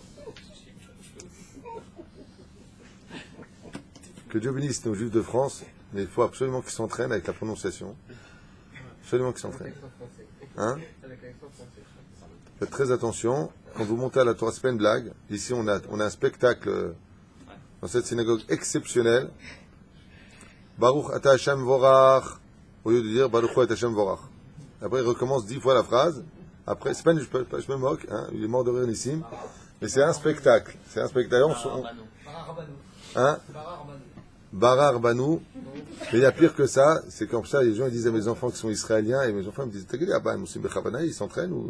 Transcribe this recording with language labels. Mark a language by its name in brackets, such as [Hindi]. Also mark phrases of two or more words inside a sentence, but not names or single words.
[French] Que Dieu bénisse nos Juifs de France, mais il faut absolument qu'ils s'entraînent avec la prononciation. Absolument qu'ils s'entraînent. Hein? Faites très attention. Quand vous montez à la Torah, c'est pas une blague. Ici, on a un spectacle dans cette synagogue exceptionnelle. [Hebrew] ברוך אתה השם המבורך. [French] Au lieu de dire [Hebrew] ברוך אתה השם המבורך. [French] Après, il recommence 10 fois la phrase. Après, c'est pas je me moque, hein, il est mort de rire Nissim. Mais c'est un spectacle. C'est un spectacle. Hein? Barar Banou. Mais il y a pire que ça, c'est comme ça, les gens ils disent à mes enfants qui sont israéliens, et mes enfants me disent, t'as bah, ils s'entraînent ou.